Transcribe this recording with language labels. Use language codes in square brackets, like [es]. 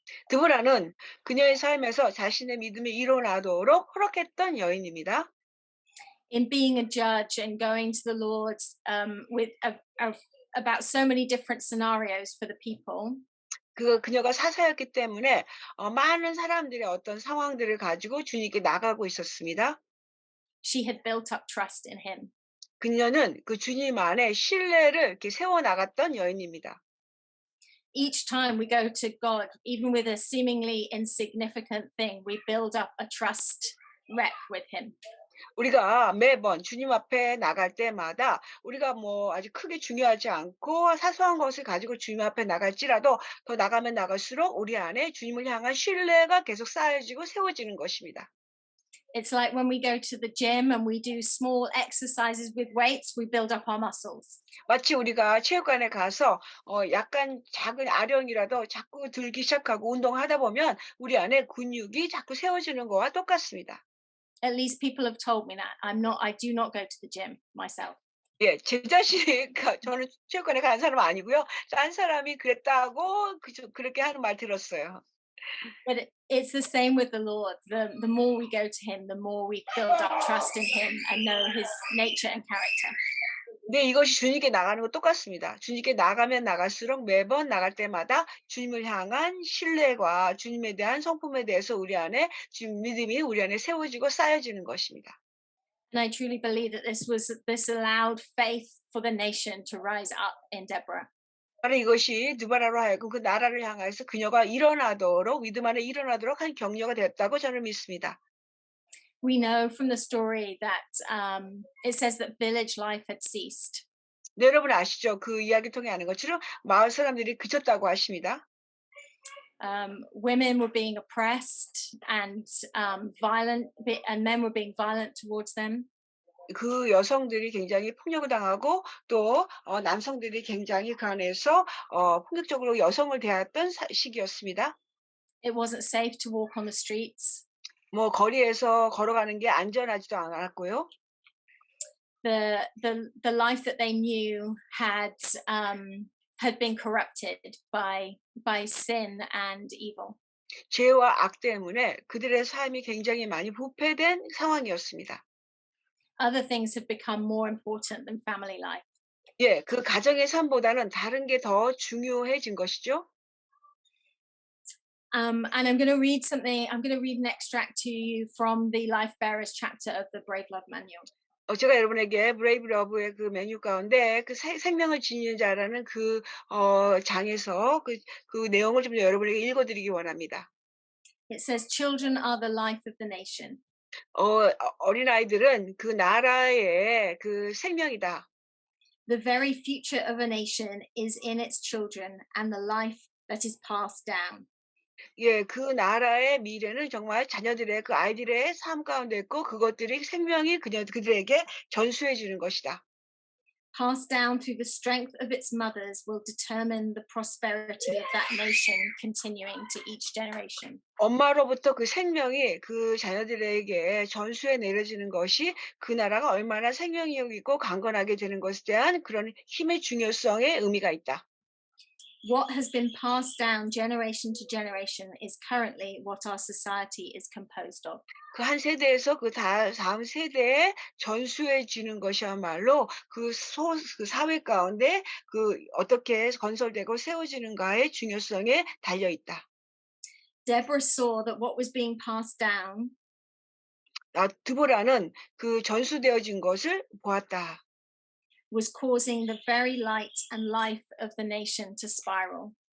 [ko] 드보라는 그녀의 삶에서 자신의 믿음이 일어나도록 허락했던 여인입니다. [en] In being a judge and going to the Lord with about so many different scenarios for the people. [ko] 그녀가 사사였기 때문에 많은 사람들의 어떤 상황들을 가지고 주님께 나가고 있었습니다. [en] She had built up trust in him. [ko] 그녀는 그 주님 안에 신뢰를 이렇게 세워 나갔던 여인입니다. [en] Each time we go to God, even with a seemingly insignificant thing, we build up a trust rep with him. [ko] 우리가 매번 주님 앞에 나갈 때마다 우리가 뭐 아주 크게 중요하지 않고 사소한 것을 가지고 주님 앞에 나갈지라도 더 나가면 나갈수록 우리 안에 주님을 향한 신뢰가 계속 쌓여지고 세워지는 것입니다. [en] It's like when we go to the gym and we do small exercises with weights, we build up our muscles. [ko] 마치 우리가 체육관에 가서 약간 작은 아령이라도 자꾸 들기 시작하고 운동하다 보면 우리 안에 근육이 자꾸 세워지는 거와 똑같습니다. [en] At least people have told me that. I do not go to the gym myself. [ko] 예, 제 자신이 저는 체육관에 가는 사람은 아니고요. 딴 사람이 그랬다고 그렇게 하는 말 들었어요. [en] But it's the same with the Lord. The more we go to him, the more we build up trust in him and know his nature and character. [ko] 네, 이것이 주님께 나가는 거 똑같습니다. 주님께 나가면 나갈수록 매번 나갈 때마다 주님을 향한 신뢰와 주님에 대한 성품에 대해서 우리 안에 주님 믿음이 우리 안에 세워지고 쌓여지는 것입니다. [en] And I truly believe that this allowed faith for the nation to rise up in Deborah. [ko] 바로 이것이 드보라로 하여금 그 나라를 향해서 그녀가 일어나도록 믿음 안에 일어나도록 한 격려가 됐다고 저는 믿습니다. [en] We know from the story that it says that village life had ceased. [ko] 네, 여러분 아시죠? 그 이야기 통해 아는 것처럼 마을 사람들이 그쳤다고 하십니다. [en] women were being oppressed and violent, and men were being violent towards them. [ko] 그 여성들이 굉장히 폭력을 당하고 또 남성들이 굉장히 그 안에서 폭력적으로 여성을 대했던 시기였습니다. [en] It wasn't safe to walk on the streets. [ko] 뭐 거리에서 걸어가는 게 안전하지도 않았고요. [en] The life that they knew had been corrupted by sin and evil. [ko] 죄와 악 때문에 그들의 삶이 굉장히 많이 부패된 상황이었습니다. [en] Other things have become more important than family life. [ko] 예, 그 가정의 삶보다는 다른 게 더 중요해진 것이죠. [en] And I'm going to read something. I'm going to read an extract to you from the Life Bearers chapter of the Brave Love Manual. [ko] 제가 여러분에게 브레이브 러브의 그 메뉴 가운데 그 생명을 지니는 자라는 그 장에서 그 내용을 좀 여러분에게 읽어드리기 원합니다. [en] It says, "Children are the life of the nation." [ko] 어린아이들은 그 나라의 그 생명이다. [en] The very future of a nation is in its children and the life that is passed down. [ko] 예, 그 나라의 미래는 정말 자녀들의 그 아이들의 삶 가운데 있고 그것들이 생명이 그들에게 전수해 주는 것이다. [en] Passed down through the strength of its mothers will determine the prosperity of that nation continuing to each generation. [ko] 엄마로부터 그 생명이 그 자녀들에게 전수해 내려지는 것이 그 나라가 얼마나 생명이 있고 강건하게 되는 것에 대한 그런 힘의 중요성의 의미가 있다. [en] What has been passed down generation to generation is currently what our society is composed of. [ko] 그 한 세대에서 그 다음 세대에 전수해 주는 것이야말로 그 사회 가운데 그 어떻게 건설되고 세워지는가의 중요성에 달려 있다. [en] Deborah saw that what was being passed down [ko] 드보라는 그 전수되어진 것을 보았다. [en] was causing the very light and life of the nation to spiral.